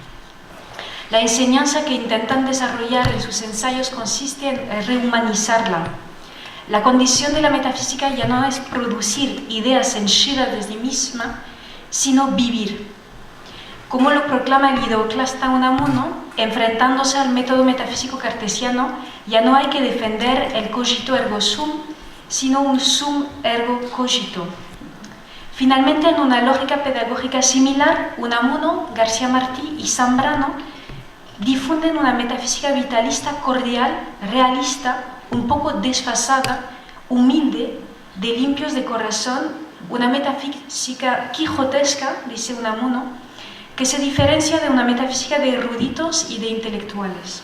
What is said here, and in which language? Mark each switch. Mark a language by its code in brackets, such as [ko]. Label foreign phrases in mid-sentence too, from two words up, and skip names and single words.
[es] La enseñanza que intentan desarrollar en sus ensayos consiste en rehumanizarla. La condición de la metafísica ya no es producir ideas henchidas de sí misma, sino vivir. Como lo proclama el iconoclasta Unamuno, enfrentándose al método metafísico cartesiano, ya no hay que defender el [la] cogito ergo sum, [es] sino un [la] sum ergo cogito. [es] Finalmente, en una lógica pedagógica similar, Unamuno, García Martí y Zambrano difunden una metafísica vitalista cordial, realista, un poco desfasada, humilde, de limpios de corazón, una metafísica quijotesca, dice Unamuno, que se diferencia de una metafísica de eruditos y de intelectuales.